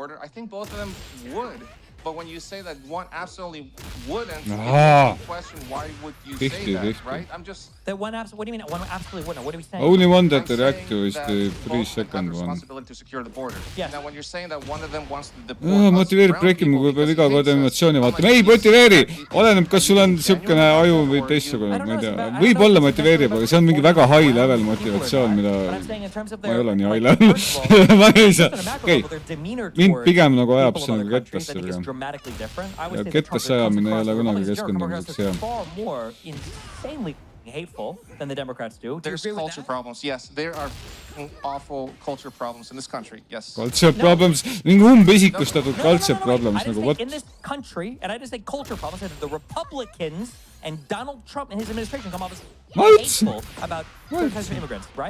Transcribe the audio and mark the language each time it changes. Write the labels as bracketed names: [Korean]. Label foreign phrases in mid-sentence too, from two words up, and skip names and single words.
[English] I think both of them would. But when you say that one absolutely wouldn't, question why would you say that, right? I'm just... That one what do you mean one absolutely wouldn't? What are we saying? Only one that react to is the 3-second one. Responsibility to secure the border. Yes. Now when you're saying that one of them wants to deport [Estonian] motiveerib breakima, kui pead iga kord animatsiooni vaatama. Ei motiveeri! Oleneb, kas sul on siukene aju või teistsugune, ma ei tea. Võib-olla motiveerib, aga see on mingi väga [English] high level [Estonian] motivatsioon, mida ma ei ole nii [English] high level. [Estonian] Ma ei saa. Okei, mind pigem nagu ajab see nagu kettasse. Ja kettasse ajamine ei ole kunagi keskendumiseks hea. [English] Hateful than the Democrats do. There's culture problems. Yes, there are awful culture problems in this country. Yes. Culture problems. [Estonian] Mingi umbesikustatud [English] culture problems. In this country, and I just say culture problems, that the Republicans and Donald Trump and his administration come off as hateful about certain types of immigrants, right?